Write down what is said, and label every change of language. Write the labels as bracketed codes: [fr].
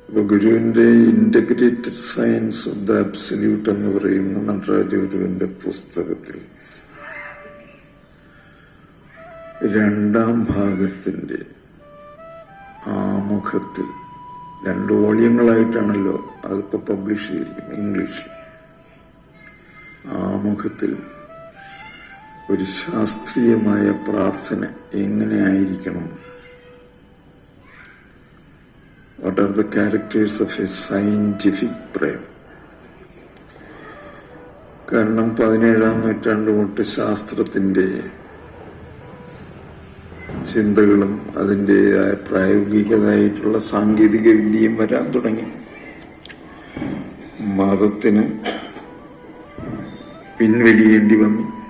[ml] ഗുരുവിന്റെ integrated science of the absolute എന്ന് പറയുന്ന നടരാജ ഗുരുവിന്റെ പുസ്തകത്തിൽ 2ാം ഭാഗത്തിന്റെ ആമുഖത്തിൽ 2 വോള്യങ്ങളായിട്ടാണല്ലോ അതിപ്പോ പബ്ലിഷ് ചെയ്തിരിക്കുന്നത് ഇംഗ്ലീഷിൽ. ആമുഖത്തിൽ ഒരു ശാസ്ത്രീയമായ പ്രാർത്ഥന എങ്ങനെ ആയിരിക്കണം, [en] what are the characters of a scientific prayer? [ml] കാരണം 17ാം നൂറ്റാണ്ട് തൊട്ട് ശാസ്ത്രത്തിന്റെ ചിന്തകളും അതിൻ്റെതായ പ്രായോഗികമായിട്ടുള്ള സാങ്കേതിക വിദ്യയും വരാൻ തുടങ്ങി. മതത്തിന് പിൻവലിയേണ്ടി വന്നു.